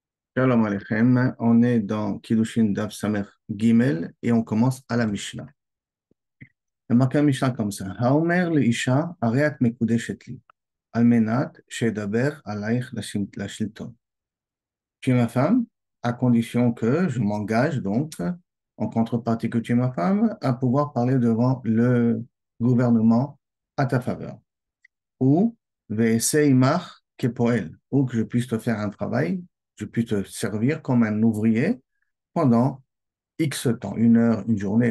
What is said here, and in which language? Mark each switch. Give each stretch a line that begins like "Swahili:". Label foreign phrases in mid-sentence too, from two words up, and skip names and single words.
Hebrew: שלום עליכם,
French: on est dans Kiddushin
Hebrew: דף סמך גימל
French: et on commence à la Mishnah. Il y a marqué la Mishnah comme ça.
Hebrew: האומר לאשה הרי את מקודשת לי, על מנת שאדבר עלייך לשלטון.
French: Tu es ma femme, à condition que je m'engage donc, en contrepartie que tu es ma femme, à pouvoir parler devant le gouvernement à ta faveur. Ou
Hebrew: ואעשה עמך כפועל,
French: ou que je puisse te faire un travail, je puisse te servir comme un ouvrier pendant X temps, une heure, une journée.